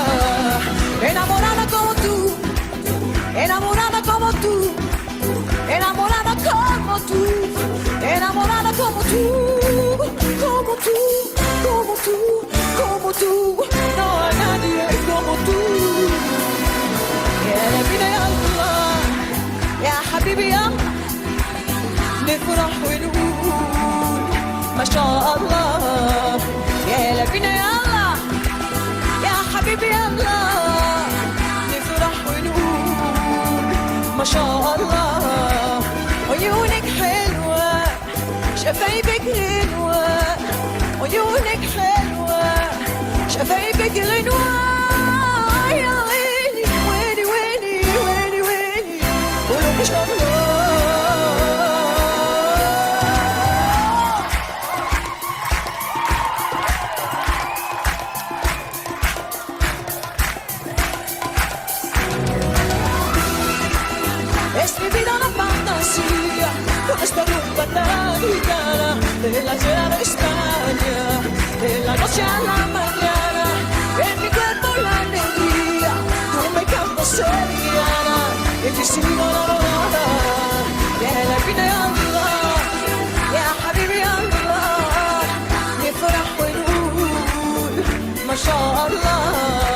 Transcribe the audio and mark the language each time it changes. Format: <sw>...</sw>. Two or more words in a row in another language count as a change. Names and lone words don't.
<es>Enamorada como tú, enamorada como tú, enamorada como tú, enamorada como tú, como tú. Como tú, como tú, no hay nadie como tú.</es> <ar>يا نبينا يا الله يا حبيبي يا نفرح ونقول ما شاء الله. يا نبينا يا الله يا حبيبي يا الله نفرح ونقول ما شاء الله. عيونك حلوة شفايفك غنوة عيونك حلوة شفايفك غنوة. يا ويلي ويلي ويلي ويلي ويلي قولوا ما شاء الله.</ar> <es>Es mi vida una fantasía con esta rumba tan gitana de la tierra de España. De la noche a la mañana, en mi cuerpo la alegría. Tú me cantas sevillana, y te sigo enamorada.</es> <ar>Ya</ar> <es>la vida</es> <ar>يا الله، يا حبيبي الله, نفرح ونقول ما شاء الله.</ar>